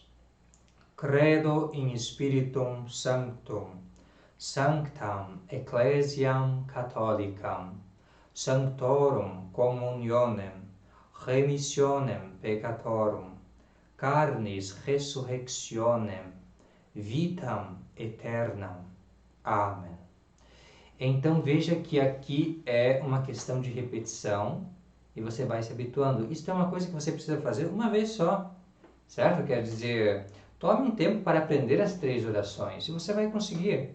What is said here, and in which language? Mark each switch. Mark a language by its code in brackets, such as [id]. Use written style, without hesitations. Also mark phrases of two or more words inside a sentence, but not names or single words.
[la] Credo in Spiritum Sanctum, sanctam ecclesiam catholicam, sanctorum communionem, remissionem peccatorum, carnis resurrectionem, vitam aeternam. [pt] Amém. Então veja que aqui é uma questão de repetição e você vai se habituando. Isso é uma coisa que você precisa fazer uma vez só, certo? Quer dizer, tome um tempo para aprender as 3 orações e você vai conseguir.